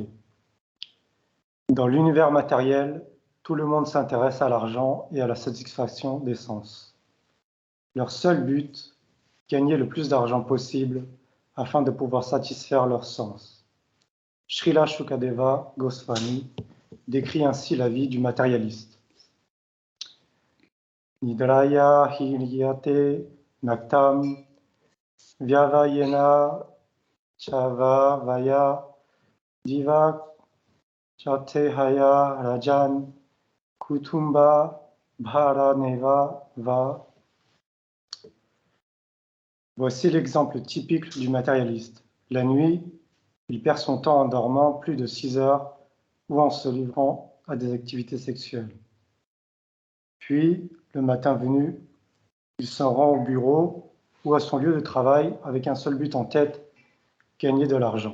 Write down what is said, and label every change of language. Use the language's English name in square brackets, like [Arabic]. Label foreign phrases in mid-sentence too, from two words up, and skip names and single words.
[French] Dans l'univers matériel, tout le monde s'intéresse à l'argent et à la satisfaction des sens. Leur seul but, gagner le plus d'argent possible afin de pouvoir satisfaire leurs sens. Srila Shukadeva Goswami décrit ainsi la vie du matérialiste. [Sanskrit] निद्रया ह्रियते नक्तं व्यवायेन चवावयः दिवा चार्थेहया राजन् कुटुम्ब भरणेन वा. [French] Voici l'exemple typique du matérialiste. La nuit, il perd son temps en dormant plus de 6 heures ou en se livrant à des activités sexuelles. Puis, le matin venu, il s'en rend au bureau ou à son lieu de travail avec un seul but en tête, gagner de l'argent.